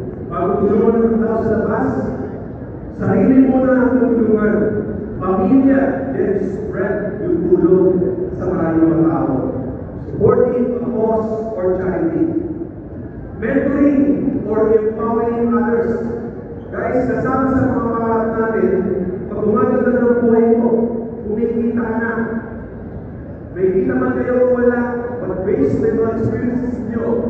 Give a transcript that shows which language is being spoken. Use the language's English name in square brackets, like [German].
[Filipino] Bago tulungan ng tao sa labas, sarili mo na ang tulungan. Pamilya, then spread yung tulong sa maraming mga tao. [English] Supporting a cause or charity. Mentoring or empowering others. [Filipino] Guys, kasama sa mga pangarap natin, pag gumaganda ng buhay mo, kumikita ka na. May kita man kayo o wala, [English] but based on [Filipino] mga experiences nyo,